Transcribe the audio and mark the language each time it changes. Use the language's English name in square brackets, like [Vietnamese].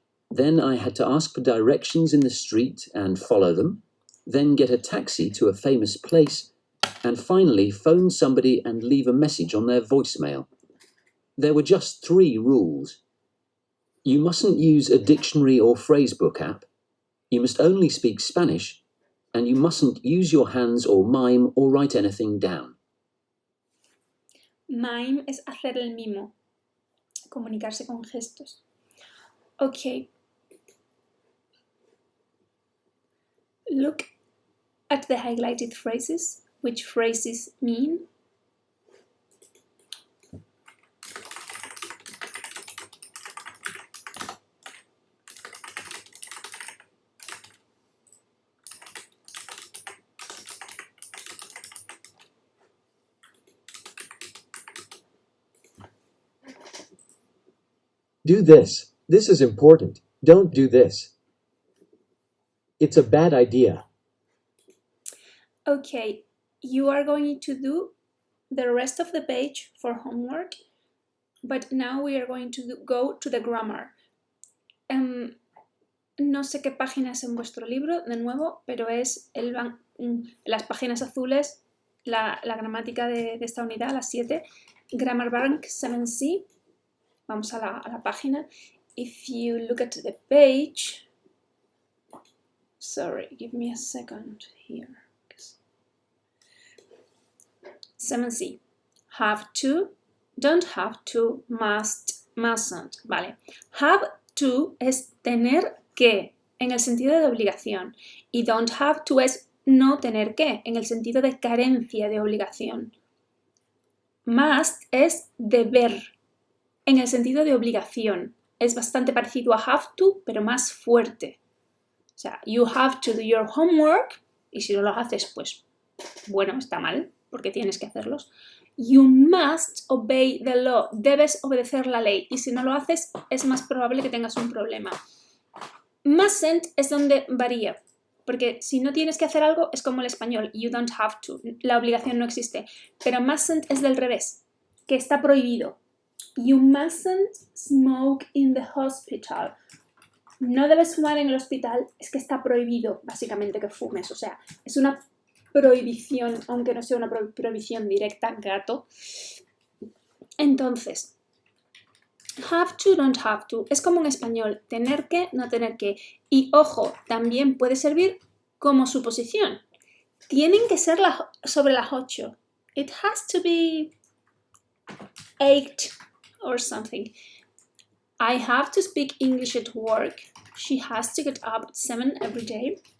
[English] Then I had to ask for directions in the street and follow them, then get a taxi to a famous place, and finally phone somebody and leave a message on their voicemail. There were just 3 rules. You mustn't use a dictionary or phrasebook app. You must only speak Spanish, and you mustn't use your hands or mime or write anything down. [Spanish] Mime es hacer el mimo, comunicarse con gestos. [English] Okay. Look at the highlighted phrases. Which phrases mean? Do this. This is important. Don't do this. It's a bad idea. Okay, you are going to do the rest of the page for homework, but now we are going to go to the grammar. [Spanish] No sé qué página es en vuestro libro, de nuevo, pero es las páginas azules, la gramática de esta unidad, las 7, Grammar Bank 7C. Vamos a la página. [English] If you look at the page, sorry, give me a second here. 7C. Have to, don't have to, must, mustn't. [Spanish] Vale. Have to es tener que, en el sentido de obligación. Y don't have to es no tener que, en el sentido de carencia de obligación. Must es deber, en el sentido de obligación. Es bastante parecido a have to, pero más fuerte. O sea, [English] you have to do your homework, [Spanish] y si no lo haces, pues, bueno, está mal, porque tienes que hacerlos. [English] You must obey the law. [Spanish] Debes obedecer la ley, y si no lo haces, es más probable que tengas un problema. Mustn't es donde varía, porque si no tienes que hacer algo, es como el español, you don't have to, la obligación no existe. Pero mustn't es del revés, que está prohibido. [English] You mustn't smoke in the hospital. [Spanish] No debes fumar en el hospital, es que está prohibido, básicamente, que fumes. O sea, es una prohibición, aunque no sea una prohibición directa, gato. Entonces, have to, don't have to. Es como en español, tener que, no tener que. Y ojo, también puede servir como suposición. Tienen que ser sobre las 8. [English] It has to be 8 or something. I have to speak English at work. She has to get up at 7 every day.